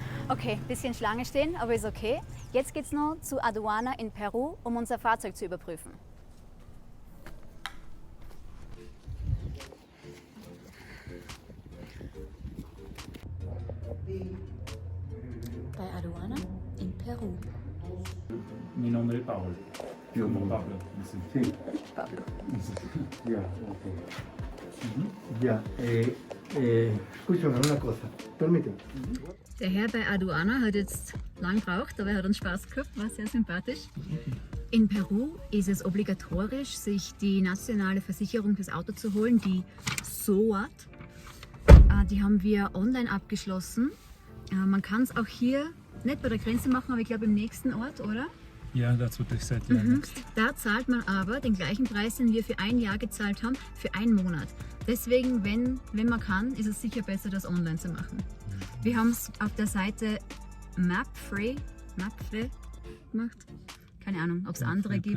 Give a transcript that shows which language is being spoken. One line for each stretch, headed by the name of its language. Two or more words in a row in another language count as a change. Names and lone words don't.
German: Okay, bisschen Schlange stehen, aber ist okay. Jetzt geht's noch zu Aduana in Peru, um unser Fahrzeug zu überprüfen. Bei Aduana in Peru.
Spanish: Mi nombre es Pablo. Yo Como mismo. Pablo. Sí. Sí, Pablo. ya, ok. Ya, escúchame una cosa, permíteme.
German: Der Herr bei Aduana hat jetzt lang gebraucht, aber er hat uns Spaß gehabt, war sehr sympathisch. In Peru ist es obligatorisch, sich die nationale Versicherung fürs Auto zu holen, die SOAT. Die haben wir online abgeschlossen. Man kann es auch hier nicht bei der Grenze machen, aber ich glaube im nächsten Ort, oder?
English: Yeah, that's what they said. Yeah, next.
German: Da zahlt man aber den gleichen Preis, den wir für ein Jahr gezahlt haben, für einen Monat. Deswegen, wenn man kann, ist es sicher besser, das online zu machen. Wir haben es auf der Seite Mapfre gemacht. Keine Ahnung, ob es andere Mapfre